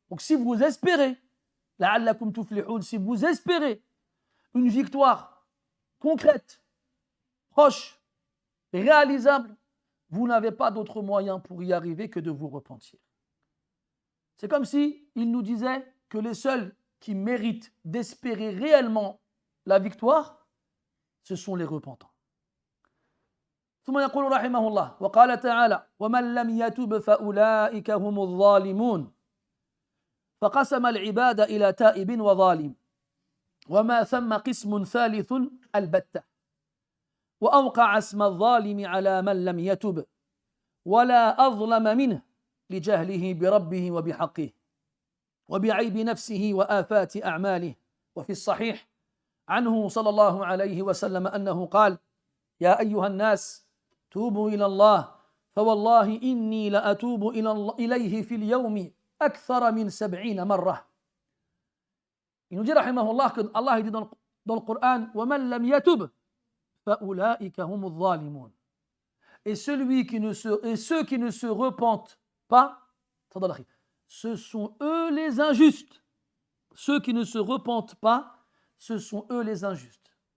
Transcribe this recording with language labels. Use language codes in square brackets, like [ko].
[fr] Donc si vous espérez, [ar] la'allakum tuflihun, [fr] si vous espérez une victoire concrète, proche, réalisable, vous n'avez pas d'autre moyen pour y arriver que de vous repentir. C'est comme si il nous disait que les seuls qui méritent d'espérer réellement la victoire, ce sont les repentants. [ar] ثم يقول رحمه الله وقال تعالى ومن لم يتب فأولئك هم الظالمون فقسم العباد إلى تائب وظالم وما ثم قسم ثالث البتة وأوقع اسم الظالم على من لم يتب ولا أظلم منه لجهله بربه وبحقه وبعيب نفسه وآفات أعماله وفي الصحيح عنه صلى الله عليه وسلم أنه قال يا أيها الناس توبوا إلى الله فوالله إني لأتوب إليه في اليوم أكثر من 70 مرة. [fr] Il nous dit rahimahullah que Allah dit dans le Coran [ar] وَمَنْ لَمْ يَتُبْ فَأُولَٰئِكَ هُمُ الظَّالِمُونَ. [fr] Et ceux qui ne se repentent pas, ce sont eux les injustes. Ceux qui ne se repentent pas, ce sont eux les injustes.